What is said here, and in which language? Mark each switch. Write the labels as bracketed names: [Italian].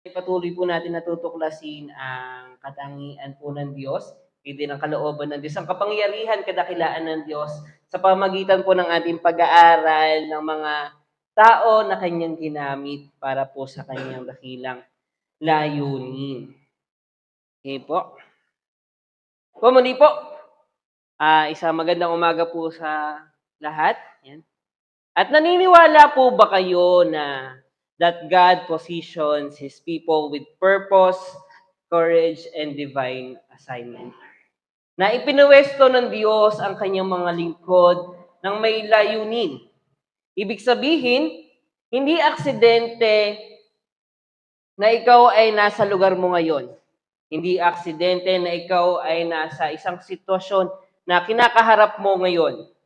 [Filipino] Patuloy po natin natutuklasin ang katangian po ng Diyos, hindi ng kalooban ng Diyos, ang kapangyarihan, kadakilaan ng Diyos sa pamagitan po ng ating pag-aaral ng mga tao na kanyang ginamit para po sa kanyang dakilang layunin. Okay po. Muli po, isang magandang umaga po sa lahat. Yan. At naniniwala po ba kayo na [English] that God positions His people with purpose, courage, and divine assignment? [Filipino] Na ipinuwesto ng Diyos ang kanyang mga lingkod ng may layunin. Ibig sabihin, hindi aksidente na ikaw ay nasa lugar mo ngayon. Hindi aksidente na ikaw ay nasa isang sitwasyon na kinakaharap mo ngayon.